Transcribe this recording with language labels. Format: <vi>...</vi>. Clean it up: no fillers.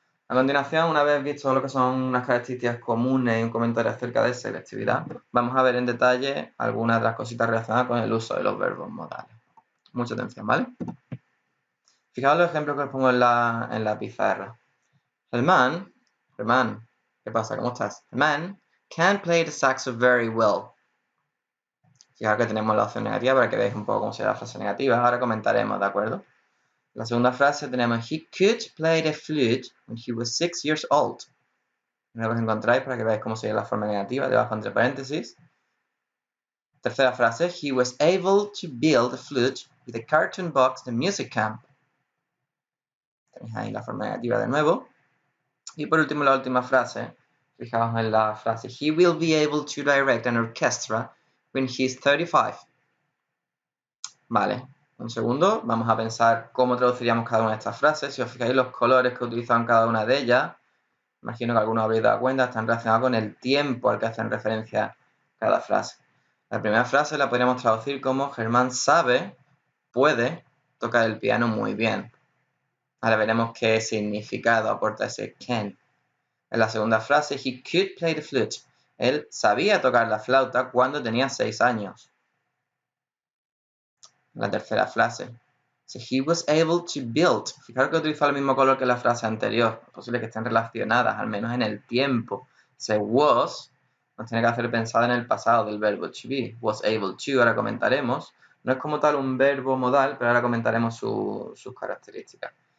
<es>A continuación, una vez visto lo que son unas características comunes y un comentario acerca de selectividad, vamos a ver en detalle algunas de las cositas relacionadas con el uso de los verbos modales. Mucha atención, ¿vale? Fijaos los ejemplos que os pongo en la pizarra. Germán, ¿qué pasa? ¿Cómo estás?</es> <en>Germán can play the saxo very well.</en> <es>Fijaos que tenemos la opción negativa para que veáis un poco cómo sería la frase negativa. Ahora comentaremos, ¿de acuerdo? La segunda frase tenemos</es> <en>he could play the flute when he was 6 years old.</en> <es>No los encontráis para que veáis cómo sería la forma negativa, debajo entre paréntesis. Tercera frase,</es> <en>he was able to build a flute with a cartoon box the music camp.</en> <es>Tenéis ahí la forma negativa de nuevo. Y por último, la última frase, fijaos en la frase,</es> <en>he will be able to direct an orchestra when he is 35.</en> <es>Vale, un segundo, vamos a pensar cómo traduciríamos cada una de estas frases. Si os fijáis los colores que utilizan cada una de ellas, imagino que algunos habréis dado cuenta, están relacionados con el tiempo al que hacen referencia cada frase. La primera frase la podríamos traducir como Germán puede tocar el piano muy bien. Ahora veremos qué significado aporta ese can. En la segunda frase,</es> <en>he could play the flute.</en> <es>Él sabía tocar la flauta cuando tenía 6 años. La tercera frase,</es> <en>he was able to build.</en> <es>Fijaros que utiliza el mismo color que la frase anterior. Es posible que estén relacionadas, al menos en el tiempo. Ese was nos tiene que hacer pensar en el pasado del verbo to be. Was able to, ahora comentaremos. No es como tal un verbo modal, pero ahora comentaremos sus características.</es>